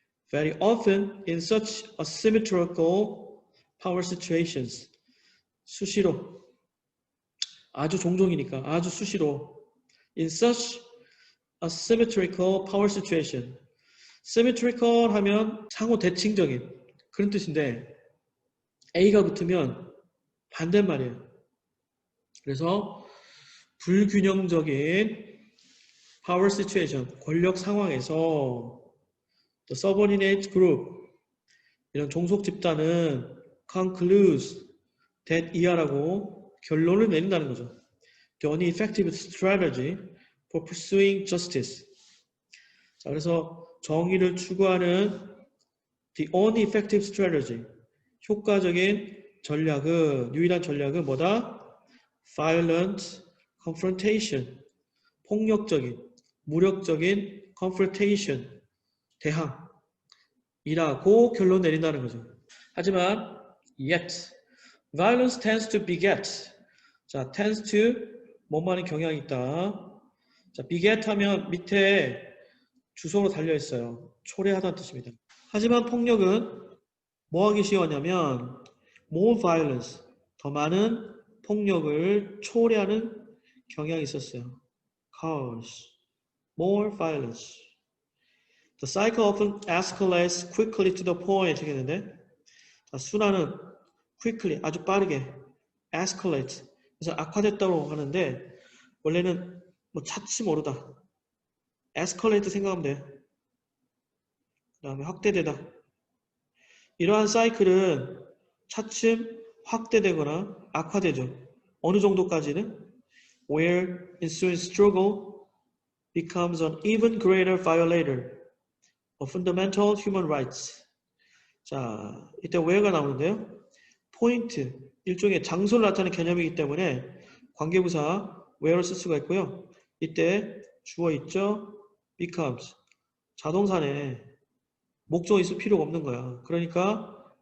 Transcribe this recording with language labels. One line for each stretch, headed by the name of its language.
Korean: Very often in such asymmetrical power situations 수시로 아주 종종이니까 아주 수시로 in such asymmetrical power situation symmetrical 하면 상호 대칭적인 그런 뜻인데 A가 붙으면 반대말이에요. 그래서 불균형적인 power situation 권력 상황에서 the subordinate group 이런 종속 집단은 concludes that 이하라고 결론을 내린다는 거죠.
English: The only effective strategy for pursuing justice.
Korean: 자, 그래서 정의를 추구하는 the only effective strategy. 효과적인 전략은, 유일한 전략은 뭐다?
English: Violent confrontation.
Korean: 폭력적인, 무력적인 confrontation. 대항. 이라고 결론 내린다는 거죠.
English: 하지만 yet violence tends to beget.
Korean: 자, tends to 뭐뭐하는 경향이 있다. 자, beget 하면 밑에 주소로 달려 있어요. 초래하다는 뜻입니다. 하지만 폭력은 뭐 하기 쉬웠냐면 more violence 더 많은 폭력을 초래하는 경향이 있었어요.
English: cause more violence. The cycle often escalates quickly to the point.
Korean: 했는데 자, 순환은 quickly 아주 빠르게 escalate 그래서 악화됐다고 하는데 원래는 뭐 차츰 오르다 escalate 생각하면 돼. 그 다음에 확대되다. 이러한 사이클은 차츰 확대되거나 악화되죠.
English: 어느 정도까지는 where ensuing struggle becomes an even greater violator of fundamental human rights.
Korean: 자, 이때 where가 나오는데요. 포인트, 일종의 장소를 나타내는 개념이기 때문에 관계부사 where를 쓸 수가 있고요. 이때 주어 있죠. becomes. 자동사네. 목적이 있을 필요가 없는 거야. 그러니까